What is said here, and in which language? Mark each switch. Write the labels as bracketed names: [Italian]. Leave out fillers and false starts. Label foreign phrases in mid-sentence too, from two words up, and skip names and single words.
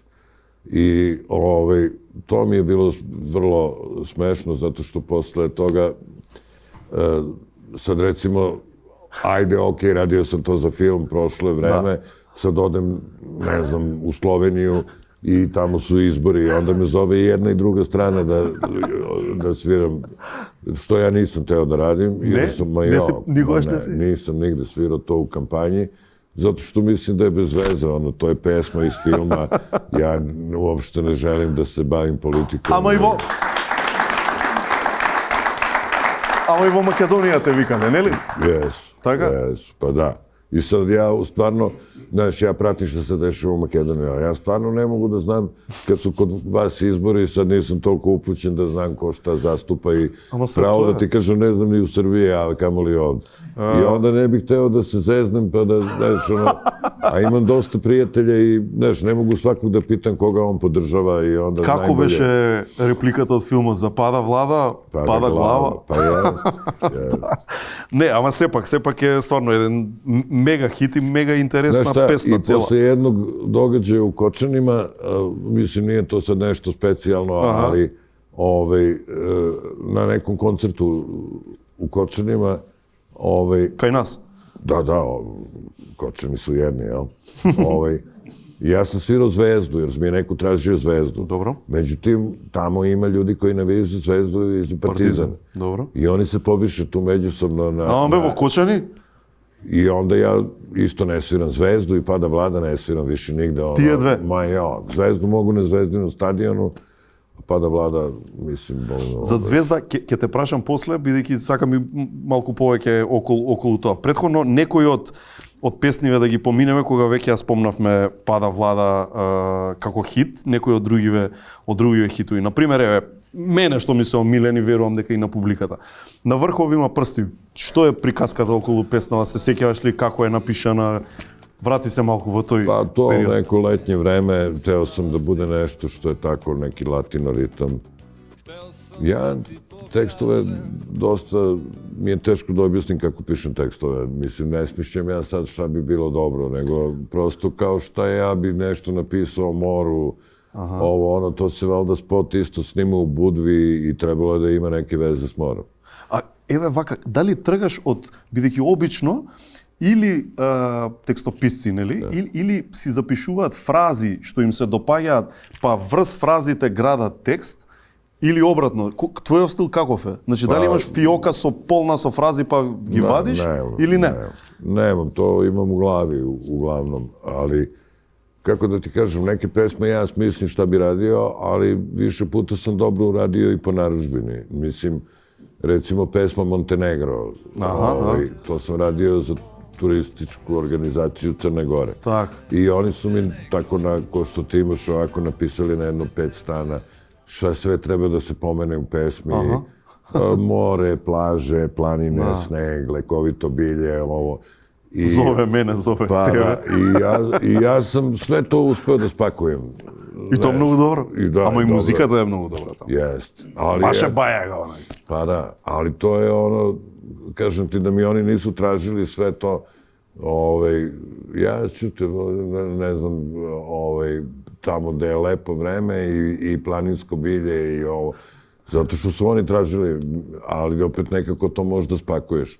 [Serbian] I to mi je bilo vrlo smešno, zato što posle toga, sad recimo, ajde, okej, radio sam to za film, prošlo je vreme, sad odem, ne znam, u Sloveniju i tamo su izbori i onda me zove i jedna i druga strana da sviram, što ja nisam teo da radim. Nisam nigde svirao to u kampanji, zato što mislim da je bez veze, to je pesma iz filma, ja uopšte ne želim da se bavim politikom. [Macedonian] Ама и во Македонија те викаме, нели? Така? [Serbian] Pa da. I sad ja stvarno, znaš, ja pratim što se dešava u Makedoniji, ali ja stvarno ne mogu da znam, kad su kod vas izbori, sad nisam toliko upućen da znam ko šta zastupa i pravo da ti kažem, ne znam ni u Srbiji, a kamoli ovdje. I onda ne bih hteo da se zeznem, pa da, znaš, a imam dosta prijatelja i, znaš, ne mogu svakog da pitam koga on podržava i onda najbolje... [Macedonian] Како беше репликата од филмот за Пада влада, пада глава? [Serbian] Pa jest. [Macedonian] Не, ама сепак е стварно еден мега хит и мега интересна песна [Serbian] I [Macedonian] цела. [Serbian] posle jednog događaja u Kočanima, mislim, nije to sad nešto specijalno, ali na nekom koncertu u Kočanima... [Macedonian] Kaj nas? [Serbian] Da, Kočani su jedni, jel? Ja sam svirao Zvezdu, jer mi je neko tražio Zvezdu. Dobro. Međutim, tamo ima ljudi koji navijaju za Zvezdu i za Partizan. Dobro. I oni se pobiše tu međusobno na... [Macedonian] A on be vo Kočani? [Serbian] I onda ja isto ne sviram Zvezdu i Pada vlada ne sviram više nigde. [Macedonian] Tije dve? [Serbian] Zvezdu mogu na Zvezdinom stadionu, a Pada vlada, mislim... [Macedonian] За Звезда, ќе те прашам после, бидејќи сакам и малку повеќе околу тоа. Претходно, некои од песниве да ги поминеме, кога веќе ја спомнавме Пада влада како хит, некои од другиве хитови. Например, мене што ми се омилени, верувам дека и на публиката. На врхов има прсти. Што е приказката околу песнава? Се сеќаваш ли како е напишана? Врати се малку во тој [Serbian] Pa to [Macedonian] период. [Serbian] neko letnje vreme, teo sam da bude nešto što je tako, neki latino ritam. Ja tekstove dosta, mi je teško da objasnim kako pišem tekstove. Mislim, ne smišljam ja sad šta bi bilo dobro, nego prosto kao šta ja bi nešto napisao o moru, to se valjda spot isto snima u Budvi i trebalo je da ima neke veze s morom. [Macedonian] А еве вака, дали тргаш од, бидејќи обично, или текстописци, нели? Или си запишуваат фрази што им се допаѓаат, па врз фразите градат текст, или обратно. Твојот стил каков е? Значи, дали имаш фиока полна со фрази па ги вадиш, или не? [Serbian] Nemam, to imam u glavi uglavnom, ali kako da ti kažem, neke pesme ja smislim šta bi radio, ali više puta sam dobro uradio i po narudžbini. Mislim, recimo pesma Montenegro, to sam radio za turističku organizaciju Crne Gore. [Macedonian] Tak. [Serbian] I oni su mi tako, ko što ti imaš ovako, napisali na jedno 5 strana šta sve treba da se pomene u pesmi. More, plaže, planine, sneg, lekovito bilje, ovo. Zove mene, zove tebe. I ja sam sve to uspeo da spakujem. [Macedonian] И то многу добро. Ама и музиката е многу добра таму. [Serbian] Jest. [Macedonian] Баше бајага, онај. [Serbian] Pa da, ali to je ono, kažem ti da mi oni nisu tražili sve to, ja ću te, ne znam, tamo da je lepo vreme i planinsko bilje i ovo, zato što su oni tražili, ali opet nekako to možda spakuješ.